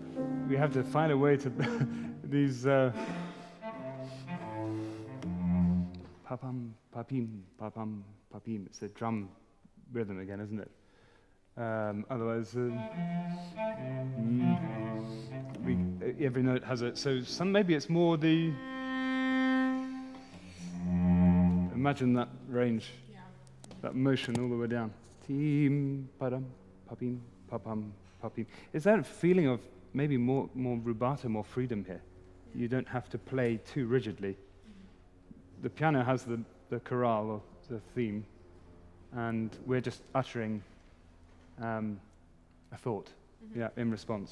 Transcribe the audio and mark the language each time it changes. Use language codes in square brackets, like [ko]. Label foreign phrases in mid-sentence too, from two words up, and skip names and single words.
[en] we have to find a way to these pa-pum, pa-pim, pa-pum, pa-pim. It's a drum rhythm again, isn't it? Otherwise, every note has it. So maybe it's more the. Imagine that range, that motion all the way down. Team, pa-dum, pa-pim, pa-pum, pa-pim. Is there a feeling of maybe more rubato, more freedom here? You don't have to play too rigidly. The piano has the chorale, or the theme, and we're just uttering a thought, in response.